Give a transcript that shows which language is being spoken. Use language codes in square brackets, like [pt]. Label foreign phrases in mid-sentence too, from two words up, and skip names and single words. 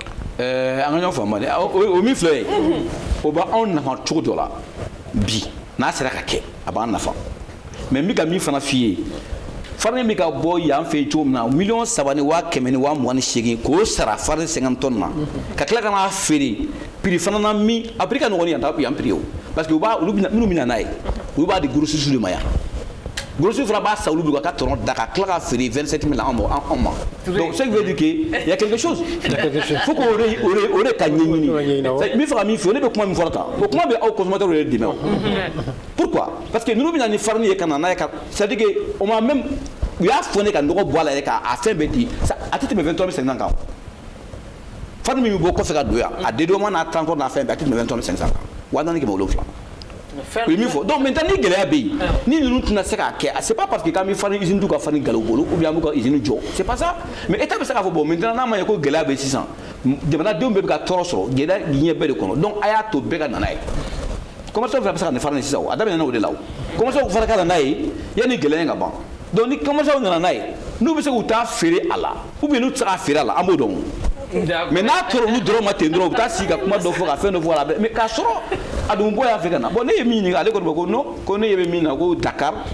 [bm] An ka ɲɔgɔn faamu dɛ o min filɛ yen o b'anw nafa cogo dɔ la bi n'a sera ka kɛ a b'an nafa mais n bɛ ka min fana f'i ye farine bɛ ka bɔ yan fɛ yen cogo min na 3,128,000 k'o sara [fr] farine 50 tonnes [bm] na ka tila ka n'a feere prix fana na min a prix ka nɔgɔn ni yan prix ye o parce que minnu bɛ na n'a ye olu b'a di grossistes de ma yan grossistes fana b'a san olu bɛ ka tɔnɔ da ka tila ka feere 27 000 anw ma [fr] donc ce qui veut dire que il y a quelque chose faut que [bm] o de ka ɲɛɲini n bɛ fɛ ka min fɔ ne bɛ kuma min fɔra tan o kuma bɛ aw consommateurs yɛrɛ dɛmɛ o pourquoi parce que ninnu bɛ na ni farine ye ka na n'a ye ka [fr] c'est à dire que [bm] o ma même u y'a fɔ ne ka nɔgɔ bɔ a la yɛrɛ k'a fɛn bɛɛ di a tɛ tɛmɛ 23 500 kan farine min bɛ bɔ kɔfɛ ka don yan a dédouanement n'a transport n'a fɛn bɛɛ a tɛ tɛmɛ 23 500 kan 4,700 o ye min fɔ [fr] donc maintenant [bm] ni gɛlɛya bɛ yen ni ninnu tɛna se k'a kɛ [fr] c'est pas parce que [bm] k'an bɛ farine usine t'u ka farine gala u bolo [fr] ou bien [bm] an b'u ka usine jɔ [fr] c'est pas ça mais [bm] état bɛ se k'a fɔ [fr] bon maintenant [bm] n'a ma ɲɛ ko gɛlɛya bɛ yen sisan jamanadenw bɛɛ bɛ ka tɔɔrɔ sɔrɔ gɛlɛya diɲɛ bɛɛ de kɔnɔ donc a y'a to bɛɛ ka na n'a ye commerçants fana bɛ se ka nin farine sisan o a daminɛna o de la o commerçants fana ka na n'a ye yanni gɛlɛya in ka ban donc ni commerçants nana n'a ye n'u bɛ se k'u taa feere a la [fr] ou bien [bm] n'u tɛ se k'a feere a la an b'o dɔn mais n'a tora olu dɔrɔn ma ten dɔrɔn u bɛ taa sigi ka kuma dɔ fɔ ka fɛn dɔ fɔ a la mais k'a sɔrɔ a dun bɔ y'a fɛ ka na bon ne ye min ɲininka ale kɔni ko non ko ne ɲɛ bɛ min na ko Dakar